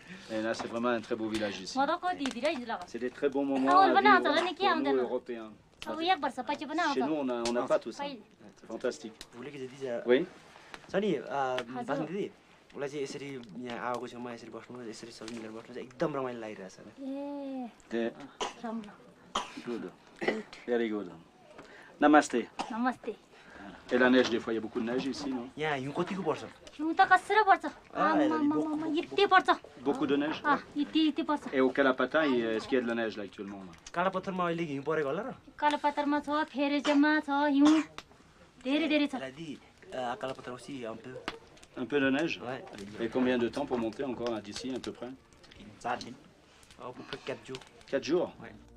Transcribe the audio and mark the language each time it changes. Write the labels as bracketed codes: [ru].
[fr] Et là, c'est vraiment un très beau village ici. C'est des très bons moments à vivre pour nous, Européens. Chez nous, on n'a pas tout ça. C'est fantastique. Vous voulez que je dise Oui. [ne] छ नि Pasang Didi, उसलाई चाहिँ यसरी यहाँ आगोको छेउमा यसरी बस्नु यसरी सबै मिलेर बस्नु चाहिँ एकदम रमाइलो लागिरहेछ नि [en] Good. Very good. Namaste. [ne] Namaste. [fr] Et la neige, des fois, il y a beaucoup de neige ici, non? [ne] यहाँ हिउँ कतिको पर्छ? [fr] Beaucoup de neige? Et au Kalapata, est-ce qu'il y a de la neige là actuellement? [ne] कालापत्थरमा अहिले हिउँ परेको होला र? कालापत्थरमा छ, फेरेजमा छ, हिउँ धेरै छ. [fr] कालापत्थर aussi un peu. Un peu de neige? Ouais. Et combien de temps pour monter encore d'ici, à peu près? [ne] 4 दिन. [fr] À peu près 4 jours. 4 jours? Ouais.